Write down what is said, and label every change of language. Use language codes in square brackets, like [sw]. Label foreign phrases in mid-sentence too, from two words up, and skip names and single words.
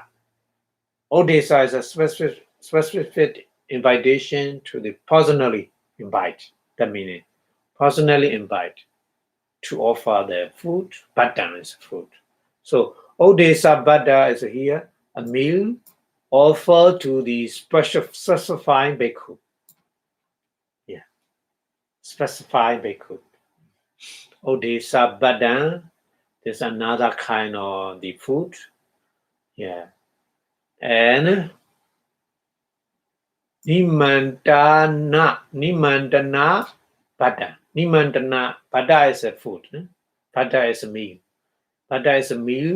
[en] Odesa is a specific invitation to the personally invite. That meaning, personally invite to offer the food. Bhatta is food. So [pi] Odesa Bhatta [en] is here a meal offered to the specified bhikkhu. Yeah, specified bhikkhu. [pi] Odesa Bhatta. [en] There's another kind of the food. Yeah. And [pi] Nimantana Bhatta. Nimantana Bhatta [en] is a food. Bhatta is a meal. Bhatta is a meal.